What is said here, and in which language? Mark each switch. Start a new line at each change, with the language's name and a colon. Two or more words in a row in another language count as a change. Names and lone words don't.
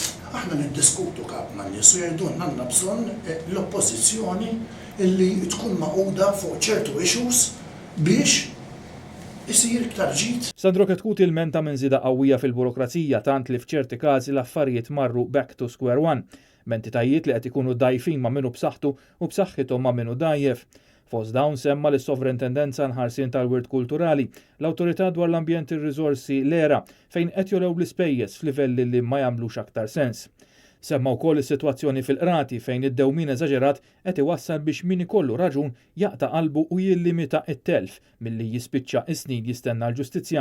Maltese: Aħna niddiskutu kap ma' nies u jgħidulna għandna bżonn l-oppożizzjoni illi tkun maquda fuq ċertu issues biex isir iktar ġid. Sandro Ketkuti il-menta minn żieda qawwija fil-burokrazija tant li f'ċerti każi l-affarijiet marru
English: back to square one.
Maltese: Mentitajiet li qed ikunu dajfin ma' minnu b'saħħtu u b'saħħithom ma' minnu dajjef. Fost dawn semma l-Sovrintendenza nħarsien tal-Wirt Kulturali, l-Awtorità dwar l-Ambjent u r-Riżorsi l-ERA fejn qed jolew l-ispejjeż f'livelli li ma jagħmlux aktar sens. Semma wkoll is-sitwazzjoni fil-qrati fejn id-dewmien eżaġerat qed iwassal biex min ikollu raġun jaqta' qalbu u jillimita t-telf milli jispiċċa is-snin jistenna l-ġustizzja.